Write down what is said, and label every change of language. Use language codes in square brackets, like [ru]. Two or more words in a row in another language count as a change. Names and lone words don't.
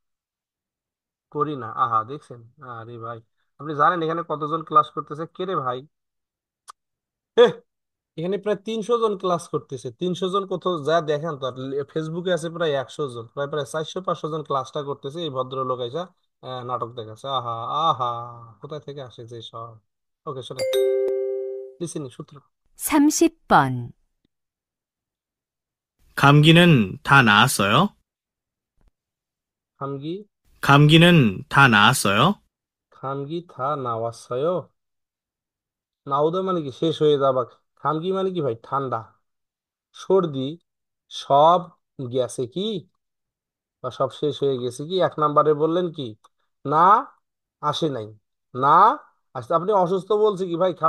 [bn] করি না আহা দেখছেন আরে ভাই আপনি জানেন এখানে কতজন ক্লাস করতেছে কে রে ভাই এহ, এখানে প্রায় 300 জন ক্লাস করতেছে 300 জন কোথাও যা দেখেন তো আর ফেসবুকে আছে প্রায় 100 জন প্রায় প্রায় 400 500 জন ক্লাসটা করতেছে এই ভদ্রলোক এসে নাটক দেখাচ্ছে আহা আহা কোথায় থেকে আসে যে সব ওকে শোনেন লিসেনিং সূত্র [ko] 30번. 감기는 다 나았어요? 감기 감기는 다 나았어요? 감기 다 나왔어요 나오다 [bn] মানে কি শেষ হয়ে যাবা খামগি মানে কি ভাই? ঠান্ডা, সর্দি, সব গেছে কি, বা সব শেষ হয়ে গেছে কি? এক নাম্বারে বললেন কি, না আসে নাই, না আসতে। আপনি অসুস্থ বলছে কি ভাই?